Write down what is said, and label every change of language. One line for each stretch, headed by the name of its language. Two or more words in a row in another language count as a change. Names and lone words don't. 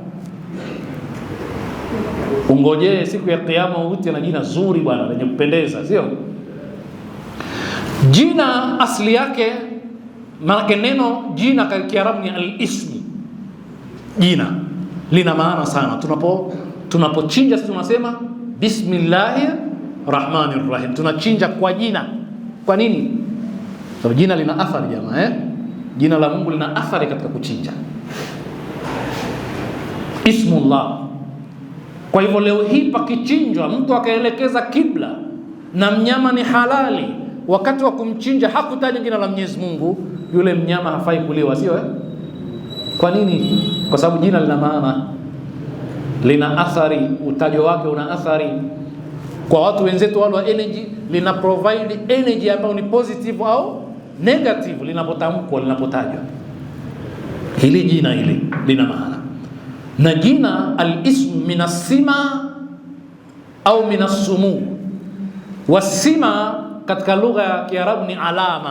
Swahili: Ungojee siku ya kiyama uute na jina zuri bwana lenye kupendeza, sio? Jina asli yake, maana neno jina kwa Kiarabu ni al-ism. Jina lina maana sana. Tunapochinja sisi tunasema
Arabic: بسم الله الرحمن الرحيم.
Swahili: Tunachinja kwa jina. Kwa nini? Sababu jina lina athari jamaa, Jina la Mungu lina athari katika kuchinja. Ismullah. Kwa hivyo leo hii pakichinjwa mtu akaelekeza kibla na mnyama ni halali, wakati wa kumchinja hakutaja jina la Mwenyezi Mungu, yule mnyama hafai kuliwa, sio? Kwa nini? Kwa sababu jina lina maana, lina athari, utajo wake una athari. Kwa watu wenzetu wale wa energy, lina
English: provide energy
Swahili: ambayo ni positive au negative linapotamkwa, linapotajwa. Hili jina hili lina maana. Na jina
Arabic: الاسم من السمة
Swahili: au minasumu. Wasima katika lugha ya Kiarabu ni alama.